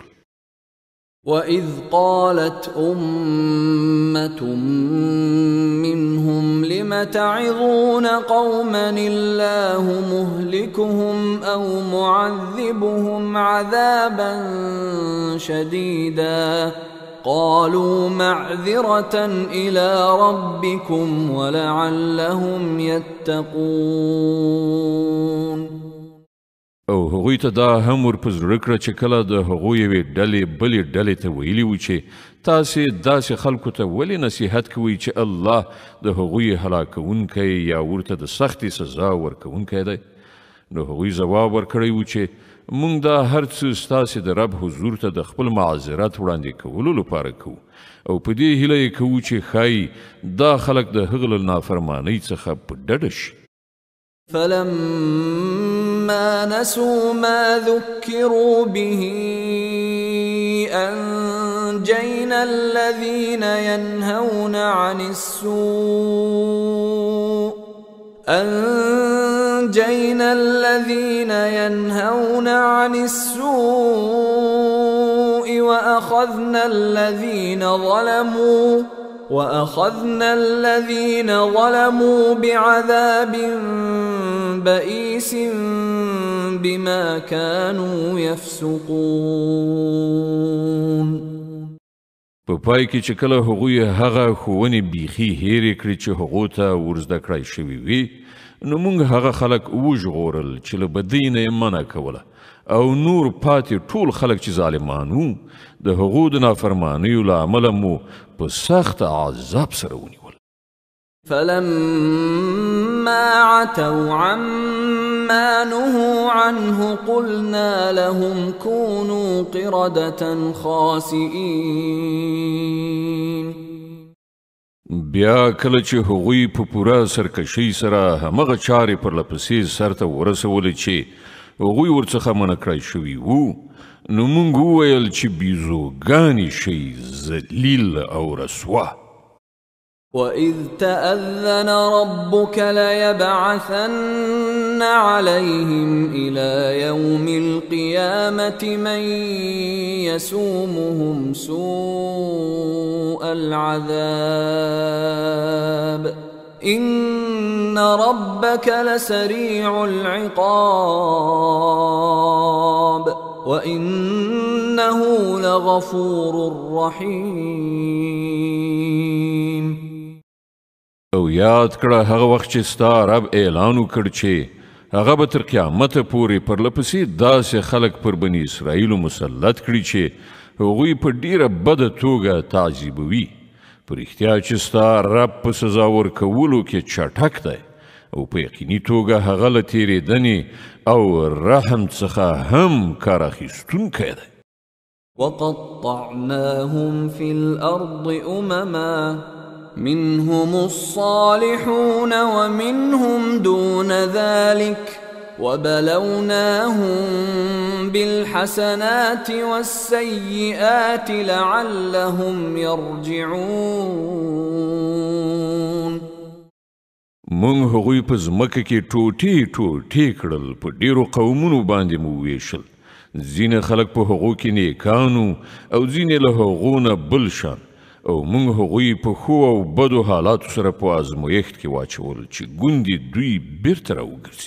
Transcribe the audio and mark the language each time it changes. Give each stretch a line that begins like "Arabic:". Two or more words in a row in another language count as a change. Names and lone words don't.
Arabic: وَإِذْ قَالَتْ أُمَّةٌ مِّنْهُمْ لِمَ تَعِظُونَ قَوْمًا اللَّهُ مُهْلِكُهُمْ أَوْ مُعَذِّبُهُمْ عَذَابًا شَدِيدًا قَالُوا مَعْذِرَةً إِلَى رَبِّكُمْ وَلَعَلَّهُمْ يَتَّقُونَ.
Pashto: او هغوی ته دا هم ور په زړه کړه چې کله د هغوی یوې ډلې بلې ډلې ته ویلي وو چې تاسې داسې خلکو ته ولې نصیحت کوئ چې الله د هغوی هلاکونکی یا ورته د سختې سزا ورکونکی دی نو هغوی ځواب ورکړی و چې موږ دا هر څه ستاسې د رب حضور ته د خپل معذرت وړاندې کولو لپاره کوو او په دې هیله یې کوو چې ښایي دا خلک د هغه له نافرمانۍ څخه په ډډه شي.
Arabic: فلما نسوا ما ذكروا به أنجينا الذين ينهون عن السوء وأخذنا الذين ظلموا بعذاب بئيس بما كانوا يفسقون.
Pashto: په پای کې چې کله هغوی هغه ښوونې بیخي هېرې کړې چې هغو ته ورزده کړای شوي وي نو موږ هغه خلک وژغورل چې له بدۍ نه یې منع کوله او نور پاتې ټول خلک چې ظالمان وو د هغو د نافرمانیو له امله مو په سخت عذاب سره ونیول.
Arabic: فلما عتوا عما نهوا عنه قلنا لهم كونوا قردة خاسئين.
Pashto: بیا کله چې هغوی په پوره سرکشۍ سره همغه چارې پرلپسې سرته ورسولې چې هغوی ورڅخه منع کړای شوي وو نو موږ وویل چې بیزوګانې شئ ذلیل او رسوا.
Arabic: وَإِذْ تَأَذَّنَ رَبُّكَ لَيَبْعَثَنَّ عَلَيْهِمْ إِلَى يَوْمِ الْقِيَامَةِ مَنْ يَسُومُهُمْ سُوءَ الْعَذَابِ إِنَّ رَبَّكَ لَسَرِيعُ الْعِقَابِ وَإِنَّهُ لَغَفُورٌ رَحِيمٌ.
Pashto: او یاد کړه هغه وخت چې ستا رب اعلان وکړ چې هغه به تر قیامته پورې پرلپسې داسې خلک پر بني اسرائیلو مسلط کړي چې هغوی په ډیره بده توګه تعذیبوي. په رښتیا چې ستا رب په سزا ورکولو کې چټک دی او په یقیني توګه هغه له تېرېدنې او رحم څخه هم کار اخیستونکی دی.
Arabic: وقطعناهم في الأرض أمما منهم الصالحون ومنهم دون ذلك وبلوناهم بالحسنات والسيئات لعلهم يرجعون.
Pashto: مونږ هغوی په ځمکه کې ټوټې ټوټې کړل، په ډیرو قومونو باندې مو ویشل. ځینې خلک په هغو کې نیکانو او ځینې له هغو نه بل شان، او مونږ هغوی په ښو او بدو حالاتو سره په ازمویښت کې واچول چې ګوندې دوی بیرته راوګرځي.